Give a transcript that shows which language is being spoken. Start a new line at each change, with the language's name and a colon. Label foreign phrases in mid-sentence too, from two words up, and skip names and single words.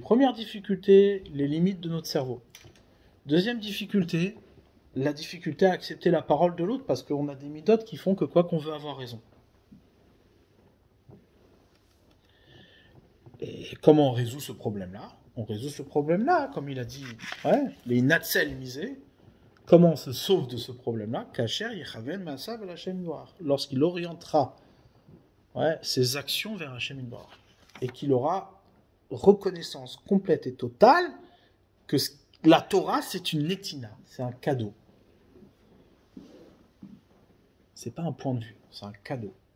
French: Première difficulté, les limites de notre cerveau. Deuxième difficulté, la difficulté à accepter la parole de l'autre parce qu'on a des midotes qui font que quoi qu'on veut avoir raison. Et comment on résout ce problème-là? On résout ce problème-là, comme il a dit, ouais, les natzel misés. Comment on se sauve de ce problème-là?
Hebrew: כאשר יכוון מעשיו אל השם יתברך.
French: Lorsqu'il orientera ses actions vers
Hebrew: השם יתברך
French: et qu'il aura reconnaissance complète et totale que la Torah c'est une netina, c'est un cadeau. C'est pas un point de vue, c'est un cadeau.